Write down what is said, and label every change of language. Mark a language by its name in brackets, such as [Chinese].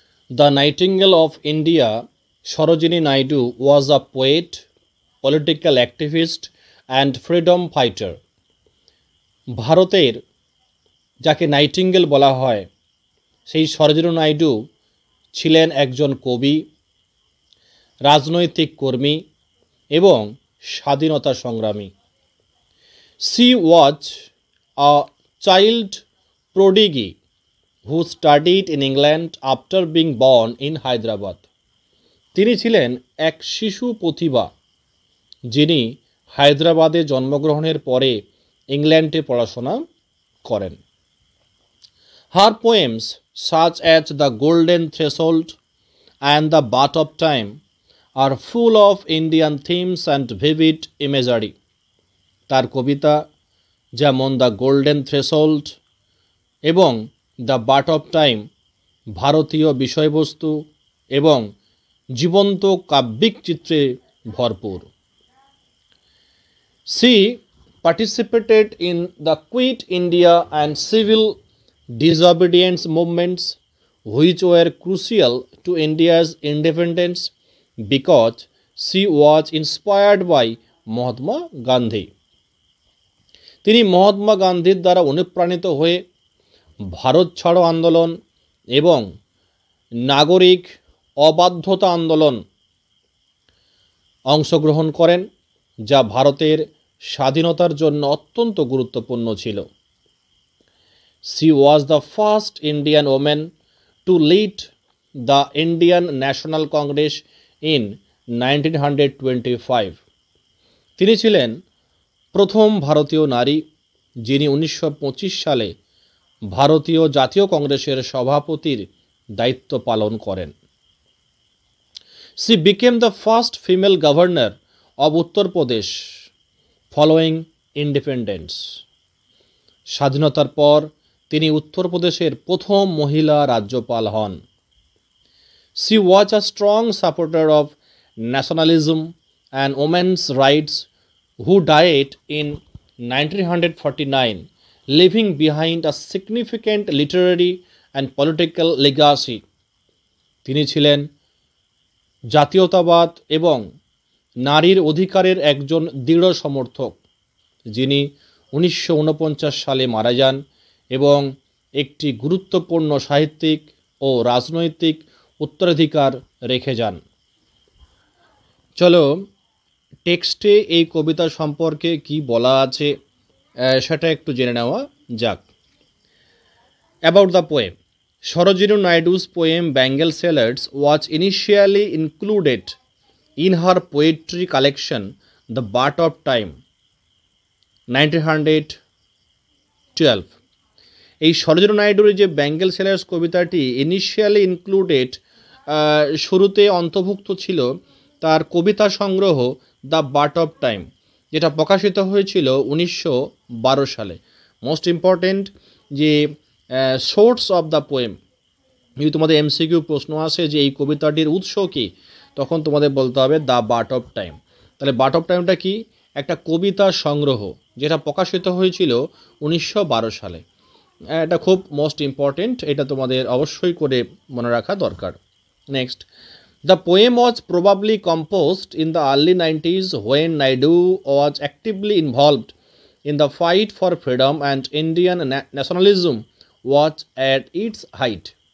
[English] The nightingale of India Sarojini Naidu was a poet, political activist and freedom fighter. [Bangla] ভারতের যাকে nightingale বলা হয় সেই সরোজিনী নাইডু ছিলেন একজন কবি, রাজনৈতিক কর্মী এবং স্বাধীনতা সংগ্রামী। [English] She was a child prodigy who studied in England after being born in Hyderabad. [Bangla] তিনি ছিলেন এক শিশু প্রতিভা যিনি হায়দ্রাবাদে জন্মগ্রহণের পরে ইংল্যান্ডে পড়াশোনা করেন। [English] Her poems such as The Golden Threshold and The Bat of Time are full of Indian themes and vivid imagery. [Bangla] তার কবিতা যেমন দ্য গোল্ডেন থ্রেশোল্ড এবং দ্য বাট অফ টাইম ভারতীয় বিষয়বস্তু এবং জীবন্ত কাব্যিক চিত্রে ভরপুর। [English] She participated in the Quit India and civil disobedience movements which were crucial to India's independence because she was inspired by Mahatma Gandhi. [Bangla] তিনি মহাত্মা গান্ধীর দ্বারা অনুপ্রাণিত হয়ে ভারত ছাড়ো আন্দোলন এবং নাগরিক অবাধ্যতা আন্দোলন অংশগ্রহণ করেন, যা ভারতের স্বাধীনতার জন্য অত্যন্ত গুরুত্বপূর্ণ ছিল। [English] She was the first Indian woman to lead the Indian National Congress in 1925. [Bangla] তিনি ছিলেন প্রথম ভারতীয় নারী যিনি 1925 সালে ভারতীয় জাতীয় কংগ্রেসের সভাপতির দায়িত্ব পালন করেন। [English] She became the first female governor of Uttar Pradesh following independence. [Bangla] স্বাধীনতার পর তিনি উত্তরপ্রদেশের প্রথম মহিলা রাজ্যপাল হন। [English] She was a strong supporter of nationalism and women's rights who died in 1949, leaving behind a significant literary and political legacy. [Bangla] তিনি ছিলেন জাতীয়তাবাদ এবং নারীর অধিকারের একজন দৃঢ় সমর্থক, যিনি 1949 সালে মারা যান এবং একটি গুরুত্বপূর্ণ সাহিত্যিক ও রাজনৈতিক উত্তরাধিকার রেখে যান। চলো টেক্সটে এই কবিতা সম্পর্কে কি বলা আছে সেটা একটু জেনে নেওয়া যাক। [English] About the poem, Sarojini Naidu's poem Bengal Sailors was initially included in her poetry collection The Bart of Time, 1912। [Bangla] এই সরোজিনী নাইডুর যে বেঙ্গল সেলার্স কবিতাটি ইনিশিয়ালি ইনক্লুডেড, শুরুতে অন্তর্ভুক্ত ছিল তার কবিতা সংগ্রহ দ্য বার্ট অফ টাইম, যেটা প্রকাশিত হয়েছিল 1912 সালে। মোস্ট ইম্পর্টেন্ট যে সোর্স অফ দ্য পোয়েম, যদি তোমাদের এমসিকিউ প্রশ্ন আসে যে এই কবিতাটির উৎস কী, তখন তোমাদের বলতে হবে দ্য বার্ট অফ টাইম। তাহলে বার্ট অফ টাইমটা কি? একটা কবিতা সংগ্রহ যেটা প্রকাশিত হয়েছিল 1912 সালে। এটা খুব মোস্ট ইম্পর্টেন্ট, এটা তোমাদের অবশ্যই করে মনে রাখা দরকার। [English] Next, the poem was probably composed in the early 90s when Naidu was actively involved in the fight for freedom and Indian nationalism was at its height।